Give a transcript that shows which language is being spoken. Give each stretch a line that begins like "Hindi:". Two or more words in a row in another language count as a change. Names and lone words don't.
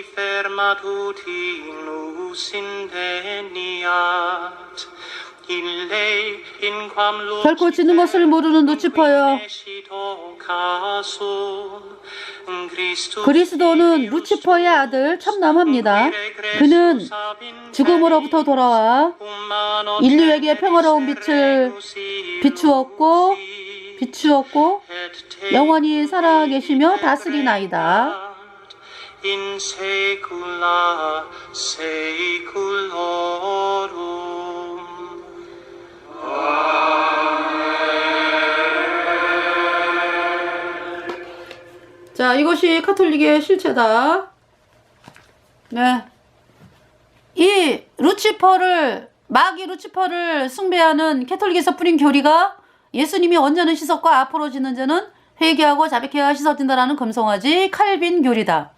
Korean: 결코 지는 것을 모르는 루치퍼여, 그리스도는 루치퍼의 아들 참남합니다. 그는 죽음으로부터 돌아와 인류에게 평화로운 빛을 비추었고 영원히 살아계시며 다스리나이다.
Latin: In saecula saeculorum.
Korean: 자, 이것이 카톨릭의 실체다. 네. 이 마귀 루치퍼를 숭배하는 캐톨릭에서 뿌린 교리가 예수님이 언제는 씻었고 앞으로 지는 자는 회개하고 자백해야 씻어진다라는 금송아지 칼빈 교리다.